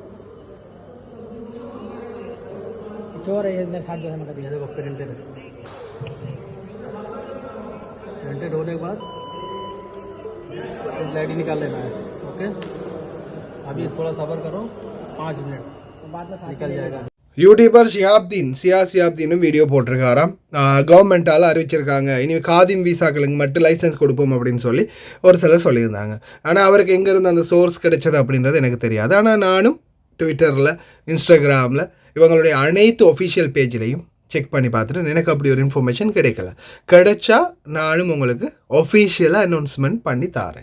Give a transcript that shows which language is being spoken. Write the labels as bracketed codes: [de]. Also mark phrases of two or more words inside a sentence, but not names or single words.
[hi] चोर है ये मेरे साथ जो है मतलब ये देखो प्रिंटेड है. प्रिंटेड होने के बाद आईडी निकाल लेना है. ओके. अभी थोड़ा सबर करो 5 मिनट बाद में निकल जाएगा. [ta] யூடியூபர் சியாப்தீனும் வீடியோ போட்டிருக்காராம். கவர்மெண்ட்டால் அறிவிச்சிருக்காங்க இனி காதிம் வீசாக்களுக்கு மட்டும் லைசன்ஸ் கொடுப்போம் அப்படின்னு சொல்லி ஒரு சிலர் சொல்லியிருந்தாங்க. ஆனால் அவருக்கு எங்கேருந்து அந்த சோர்ஸ் கிடைச்சது அப்படின்றது எனக்கு தெரியாது. ஆனால் நானும் ட்விட்டரில், இன்ஸ்டாகிராமில் இவங்களுடைய அனைத்து [en] official page [ta] செக் பண்ணி பார்த்துட்டு எனக்கு அப்படி ஒரு இன்ஃபர்மேஷன் கிடைச்சா நானும் உங்களுக்கு ஒஃபிஷியலாக அனௌன்ஸ்மெண்ட் பண்ணி தாரேன்.